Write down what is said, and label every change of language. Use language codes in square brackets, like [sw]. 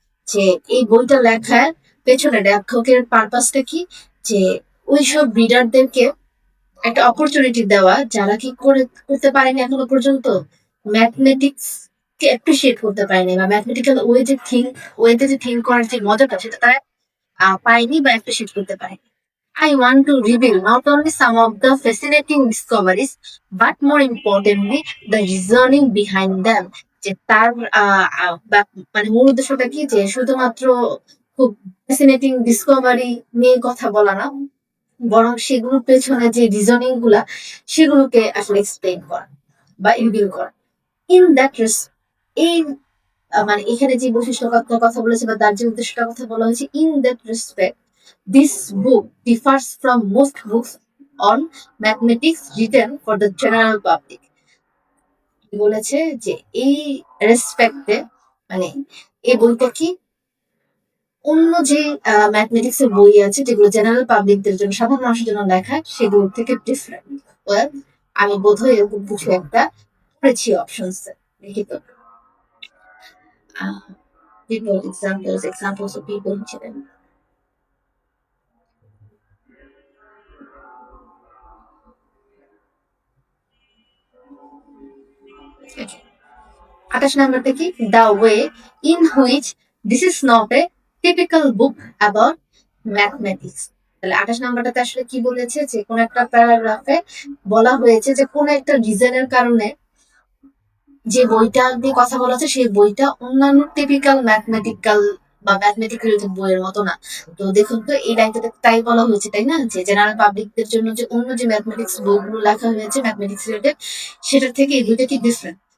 [bn] যে এই বইটা লেখার পেছনে লেখকের পারপাসটা কি, যে ওইসব রিডারদেরকে একটা অপরচুনিটি দেওয়া যারা কি করতে পারেনি এখনো পর্যন্ত ম্যাথমেটিক্স কে অ্যাপ্রিসিয়েট করতে পারেনি, বা ম্যাথমেটিক্যাল ওয়েতে যে থিঙ্ক করার যে মজাটা সেটা তারা পায়নি বা অ্যাপ্রিসিয়েট করতে পারেনি। [en] I want to reveal not only some of the fascinating discoveries, but more importantly, the reasoning behind them. [bn] যে তার মানে মূল উদ্দেশ্যটা কি, যে শুধুমাত্র খুব ফ্যাসিনেটিং ডিসকভারি নিয়ে কথা বলা না, বরং সেগুলোর পেছনে যে রিজনিং গুলা সেগুলোকে আসলে এক্সপ্লেন করা বা রিভিল করা। [en] in that [bn] এই মানে এখানে যে বৈশিষ্ট্য কথা বলেছে বা তার যে উদ্দেশ্যটার কথা বলা হয়েছে, [en] In that respect this book differs from most books on mathematics written for the general public. [bn] বলেছে যে এই রেসপেক্টে মানে এই বইটা কি অন্য যে ম্যাথমেটিক্স এর বই আছে যেগুলো জেনারেল পাবলিকদের জন্য, সাধারণ মানুষের জন্য লেখা, সেগুলোর থেকে ডিফারেন্ট। ওয়েল, আমি বোধহয় এরকম কিছু একটা পড়েছি অপশনস দেখি তো। [en] people examples of people হিসেবে Okay. [bn] 28 নাম্বারটা কি? [en] The way in which this is not a typical book about mathematics. [bn] তাহলে 28 নাম্বারটাতে আসলে কি বলেছে, যে কোন একটা প্যারাগ্রাফে বলা হয়েছে যে কোন একটা রিজনের কারণে যে বইটা দিয়ে কথা বলা হচ্ছে সেই বইটা অন্যান্য টিপিক্যাল ম্যাথমেটিক্যাল বা ম্যাথমেটিক্যাল রিলেটেড বইয়ের মতো না। তো দেখুন তো এই লাইনটাতে তাই বলা হয়েছে, তাই না? যে জেনারেল পাবলিকদের জন্য যে অন্য যে ম্যাথমেটিক্স বইগুলো লেখা হয়েছে ম্যাথমেটিক্স রিলেটেড, সেটার থেকে এই দুইটা কি ডিফারেন্ট।